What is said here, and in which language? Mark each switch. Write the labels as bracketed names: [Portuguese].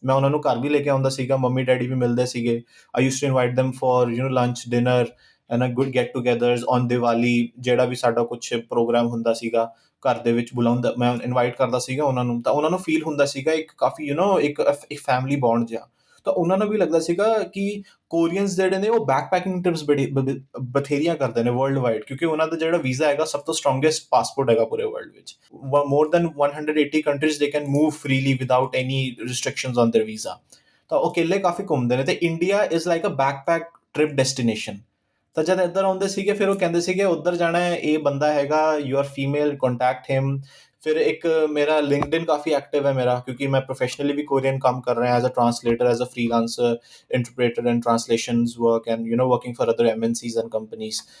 [Punjabi] ਮੈਂ ਉਹਨਾਂ ਨੂੰ ਘਰ ਵੀ ਲੈ ਕੇ ਆਉਂਦਾ ਸੀਗਾ, ਮੰਮੀ ਡੈਡੀ ਵੀ ਮਿਲਦੇ ਸੀਗੇ। [English] I used to invite them for lunch dinner and a good get togethers on Diwali, [Punjabi] ਜਿਹੜਾ ਵੀ ਸਾਡਾ ਕੁਛ ਪ੍ਰੋਗਰਾਮ ਹੁੰਦਾ ਸੀਗਾ ਘਰ ਦੇ ਵਿੱਚ ਬੁਲਾਉਂਦਾ, ਮੈਂ ਇਨਵਾਈਟ ਕਰਦਾ ਸੀਗਾ ਉਹਨਾਂ ਨੂੰ। ਤਾਂ ਉਹਨਾਂ ਨੂੰ ਫੀਲ ਹੁੰਦਾ ਸੀਗਾ ਇੱਕ ਕਾਫੀ ਇੱਕ ਫੈਮਿਲੀ ਬੌਂਡ ਜਿਹਾ। ਤਾਂ ਉਹਨਾਂ ਨੂੰ ਵੀ ਲੱਗਦਾ ਸੀਗਾ ਕਿ ਕੋਰੀਅਨਸ ਜਿਹੜੇ ਨੇ ਉਹ ਬੈਕ ਪੈਕਿੰਗ ਟ੍ਰਿਪਸ ਬਥੇਰੀਆਂ ਕਰਦੇ ਨੇ ਵਰਲਡ ਵਾਈਡ, ਕਿਉਂਕਿ ਉਹਨਾਂ ਦਾ ਜਿਹੜਾ ਵੀਜ਼ਾ ਹੈਗਾ ਸਭ ਤੋਂ ਸਟਰੋਂਗੈਸਟ ਪਾਸਪੋਰਟ ਹੈਗਾ ਪੂਰੇ ਵਰਲਡ ਵਿੱਚ। [English] more than 180 countries they can move freely without any restrictions on their visa। [Punjabi] ਤਾਂ ਉਹ ਇਕੱਲੇ ਕਾਫੀ ਘੁੰਮਦੇ ਨੇ, ਤੇ [English] India is like a backpack trip destination. [Punjabi] ਤਾਂ ਜਦ ਇੱਧਰ ਆਉਂਦੇ ਸੀਗੇ ਫਿਰ ਉਹ ਕਹਿੰਦੇ ਸੀਗੇ ਉੱਧਰ ਜਾਣਾ ਹੈ, ਇਹ ਬੰਦਾ ਹੈਗਾ, [English] You are female, contact him. [Punjabi] ਫਿਰ ਇੱਕ ਮੇਰਾ ਲਿੰਕਡਇਨ ਕਾਫੀ ਐਕਟਿਵ ਹੈ ਮੇਰਾ, ਕਿਉਂਕਿ ਮੈਂ ਪ੍ਰੋਫੈਸ਼ਨਲੀ ਵੀ ਕੋਰੀਅਨ ਕੰਮ ਕਰ ਰਿਹਾ as a translator, as a freelancer, interpreter and ਟਰਾਂਸਲੇਸ਼ਨਸ work [English] And working for other MNCs and companies.